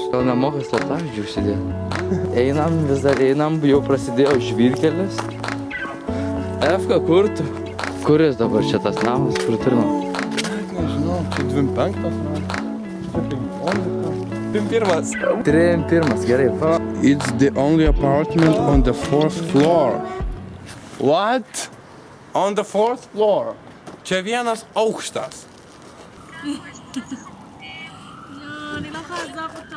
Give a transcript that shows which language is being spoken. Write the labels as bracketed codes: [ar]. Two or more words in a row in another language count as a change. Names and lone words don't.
[lt] Gal nemoka slaptažodžių užsidėti. Einam, vis dar einam, jau prasidėjo žvyrkelis. Efka, kur tu? Kuris dabar čia tas namas, kur turim? Nežinau, čia 25 metas. Čia 15. 31, gerai. [en] It's the only apartment on the 4th floor. What? On the 4th floor. [lt] Čia vienas aukštas. [he] אני לא יכולה לעזוב אותו.